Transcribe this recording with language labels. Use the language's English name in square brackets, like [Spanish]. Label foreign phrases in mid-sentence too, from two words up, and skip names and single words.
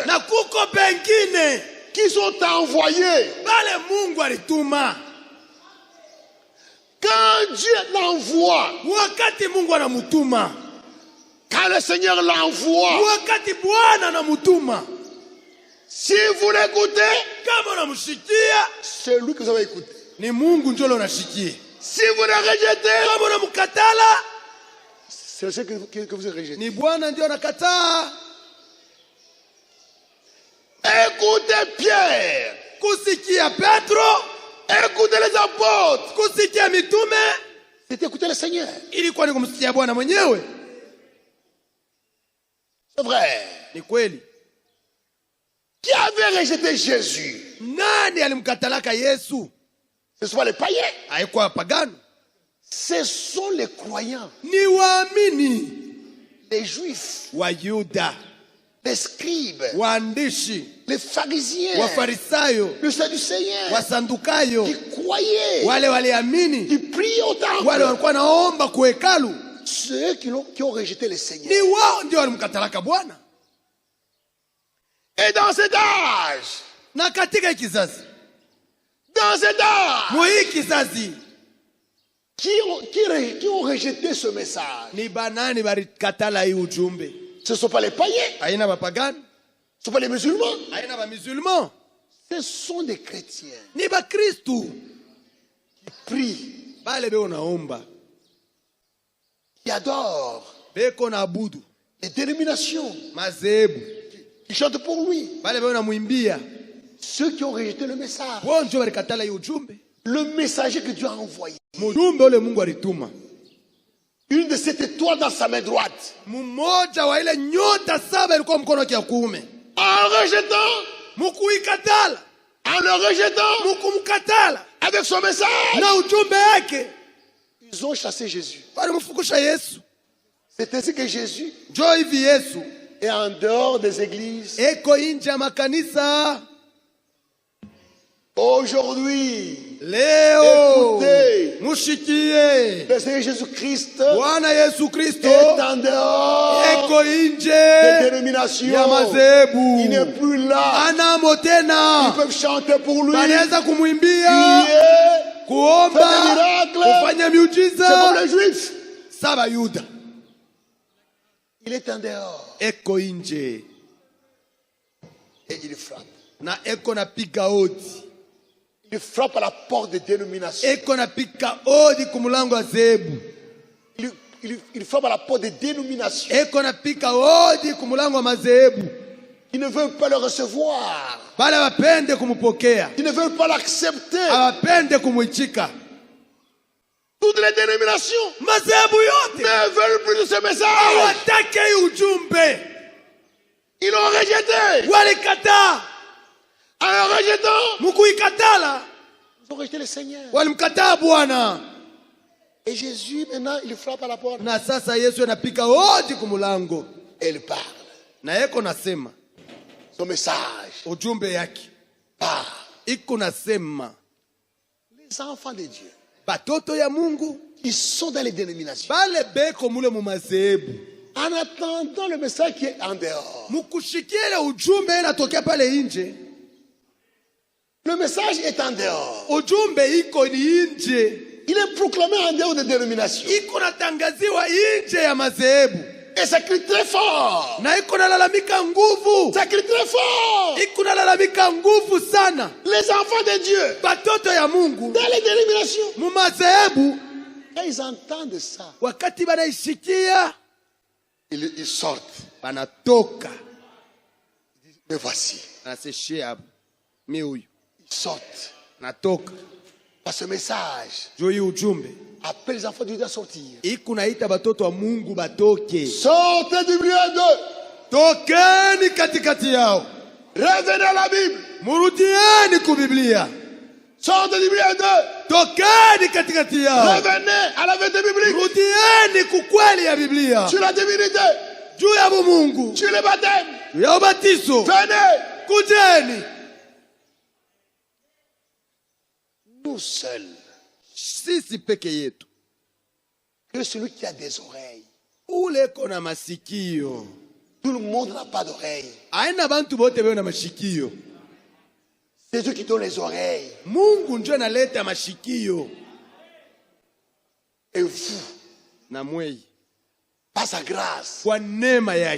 [Swahili] na kuko bengine [French] qui sont envoyés. [Swahili] bale Mungu alituma. [French] Quand Dieu l'envoie, [Swahili] Wakati Mungu anamutuma, [French] quand le Seigneur l'envoie, [Swahili] wakati Bwana anamutuma, [French] si vous l'écoutez, [Swahili] kama unamshikia [French] c'est lui que vous avez écouté. [Swahili] ni Mungu ndio unashikia. [French] Si vous le rejetez, [Swahili] Kama unamkatala [French] c'est le Seigneur que vous rejetez. [Swahili] ni Bwana ndio anakataa. [French] Écoutez Pierre, [Swahili] Kusikia Petro, [French] écoutez les apôtres. [Swahili] kusikia mitume [French] C'est écouter le Seigneur. [Swahili] ilikuwa ni kumsikia Bwana mwenyewe. [French] C'est vrai. [Swahili] Ni kweli. [French] Qui avait rejeté Jésus? [Swahili] Nani alimkatalaka Yesu? [French] Ce sont pas les païens. [Swahili] Haikuwa pagano, [French] Ce sont les croyants, [Swahili] ni waamini [French] les juifs, [Swahili] wa Yuda, [French] les scribes, [Swahili] waandishi, [French] les pharisiens, [Swahili] Wafarisayo, [French] les Sadducéens, [Swahili] Wasandukayo, [French] qui croyaient, [Swahili] wale waliamini, [French] qui priaient au temple. [Swahili] wale walikuwa naomba kuhekalu, [French] Ceux qui ont rejeté le Seigneur. [Swahili] ni wao ndio walimkatalaka Bwana. [French] Et dans cet âge, [Swahili] Na katika hii kizazi, mu hii kizazi, [French] qui ont rejeté ce message, [Swahili] ni banani balikatala hii ujumbe? [French] ce ne sont pas les païens, [Swahili] Haina bapagani, [French] ce ne sont pas les musulmans, [Swahili] haina bamusulman, [French] ce sont des chrétiens [Swahili] ni bakristu [French] qui prient, [Swahili] bale beko naomba, [French] qui adorent, [Swahili] beko na abudu [French] les dénominations, [Swahili] mazebu, [French] qui chantent pour lui. [Swahili] bale beko na mwimbia, [French] Ceux qui ont rejeté le message, [Swahili] wao ndio balikatala hii ujumbe. [French] le messager que Dieu a envoyé. [Swahili] Mjumbe ule Mungu alituma. [French] Une de cette étoile dans sa main droite. [Swahili] Mmoja wa ile nyota 7 ilikuwa mkono wake wa kuume. [French] En rejetant, [Swahili] Mukuikatala. [French] en le rejetant, [Swahili] Mukumkatala. [French] avec son message, [Swahili] Na ujumbe yake. [French] ils ont chassé Jésus. [Swahili] Walimfukusha Yesu. [French] C'est ainsi que Jésus [Swahili] Njoo hivi Yesu [French] est en dehors des églises. [Swahili] eko nje ya makanisa. [French] Aujourd'hui, [Swahili] Leo [French] écoutez, [Swahili] mushikie [French] le Seigneur Jésus-Christ [Swahili] Bwana Yesu Kristo [French] est en dehors [Swahili] eko [French] des [Swahili] nje [French] dénominations. [Swahili] ya madhehebu. [French] Il n'est plus là. [Swahili] Anamo [French] Ils [Swahili] tena. [French] peuvent chanter pour lui, [Swahili] Wanaweza kumwimbia, [French] prier, [Swahili] kuomba, [French] faire des miracles. [Swahili] kufanya [French] C'est comme [Swahili] miujiza. [French] les Juifs. [Swahili] Saba Yuda [French] Il est en dehors [Swahili] eko nje [French] et il frappe. [Swahili] na eko napiga odi. [French] Il frappe à la porte des dénominations. [Swahili] Eko napiga odi kumulango wa zebu. [French] Il frappe à la porte des dénominations. [Swahili] Eko napiga odi kumulango wa mazebu. [French] Ils ne veulent pas le recevoir. [Swahili] Bale wapende kumupokea. [French] Ils ne veulent pas l'accepter. [Swahili] Awapende kumuichika. [French] Toutes les dénominations [Swahili] Mazebu yote [French] ne veulent plus de ce message. [Swahili] hawataki hii ujumbe. [French] Ils l'ont rejeté. [Swahili] Walikataa. [French] En le rejetant, [Swahili] Mukuikatala [French] ils ont rejeté le Seigneur. [Swahili] walimkataa Bwana. [French] Et Jésus, maintenant, il frappe à la porte. [Swahili] Na sasa Yesu anapiga odi kumulango. [French] Et il parle. [Swahili] Na eko nasema [French] Son message [Swahili] ujumbe yake. [French] parle. [Swahili] Iko nasema [French] Les enfants de Dieu, [Swahili] batoto ya Mungu [French] ils sont dans les dénominations. [Swahili] bale beko mule mu mazebu. [French] En attendant le message qui est en dehors. [Swahili] Mukushikia ile ujumbe inatokea pale nje. [French] Le message est en dehors. [Swahili] Ujumbe iko ni nje. [French] Il est proclamé en dehors des dénominations. [Swahili] Iko natangaziwa nje ya mazebu. [French] Et ça crie très fort. [Swahili] Na iko nalalamika nguvu. [French] Ça crie très fort. [Swahili] Iko nalalamika nguvu sana. [French] Les enfants de Dieu, [Swahili] Batoto ya Mungu [French] dans les dénominations, [Swahili] mu mazebu [French] quand ils entendent ça, [Swahili] wakati banaishikia [French] ils sortent. [Swahili] banatoka. [French] Mais voici, [Swahili] Anaseshia hapo. Mi huyu [French] ils sortent. [Swahili] natoka. [French] Par ce message, [Swahili] Juu hii ujumbe [French] appelle les enfants de Dieu à sortir. [Swahili] iko naita batoto wa Mungu batoke. [French] Sortez du milieu d'eux. [Swahili] Tokeni katikati yao. [French] Revenez à la Bible. [Swahili] Murudieni ku Biblia. [French] Sortez du milieu d'eux. [Swahili] Tokeni katikati yao. [French] Revenez à la vérité biblique. [Swahili] Rudieni ku kweli ya Biblia. [French] Sur la divinité. [Swahili] Juu ya Mungu. [French] Sur le baptême. [Swahili] Juu ya ubatizo. [French] Venez. [Swahili] Kujeni. [French] Nous seuls. [Swahili] Sisi peke yetu. [French] Que celui qui a des oreilles. [Swahili] Ule kona masikio. [French] Tout le monde n'a pas d'oreilles. [Swahili] Aina bantu bote beo na mashikio. [French] C'est Dieu qui donne les oreilles. [Swahili] Mungu ndio analeta mashikio. [French] Et vous, [Swahili] Na mwei. [French] par sa grâce, [Swahili] Kwa neema yake.